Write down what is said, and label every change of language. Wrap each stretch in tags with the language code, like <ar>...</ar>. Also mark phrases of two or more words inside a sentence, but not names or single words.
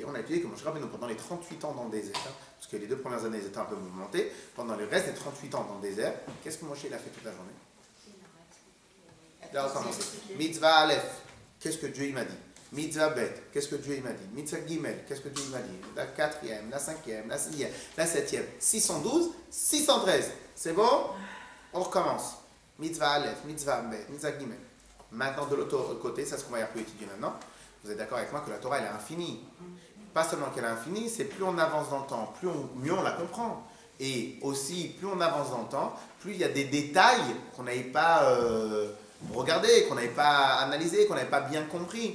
<fr>On a étudié que Moshe Rabbeinu, pendant les 38 ans dans le désert, parce que les 2 premières années, ils étaient un peu mouvementés, pendant le reste des 38 ans dans le désert, qu'est-ce que Moshe il a fait toute la journée? Il a recommencé.</fr> <he>מצוה אלף.</he> <fr>qu'est-ce que Dieu il m'a dit?</fr> <he>מצוה בית,</he> <fr>qu'est-ce que Dieu il m'a dit?</fr> <he>מצוה גימל,</he> <fr>qu'est-ce que Dieu il m'a dit? La 4e, la 5e, la 6e, la 7e, 612, 613. C'est bon? On recommence.</fr> <he>מצוה אלף, מצוה בית, מצוה גימל.</he> <fr>Maintenant, de l'autre côté, c'est ce qu'on va un peu étudier maintenant. Vous êtes d'accord avec moi que la Torah, elle est infinie. Pas seulement qu'elle est infinie, c'est plus on avance dans le temps, mieux on la comprend. Et aussi, plus on avance dans le temps, plus il y a des détails qu'on n'avait pas regardés, qu'on n'avait pas analysés, qu'on n'avait pas bien compris.</fr>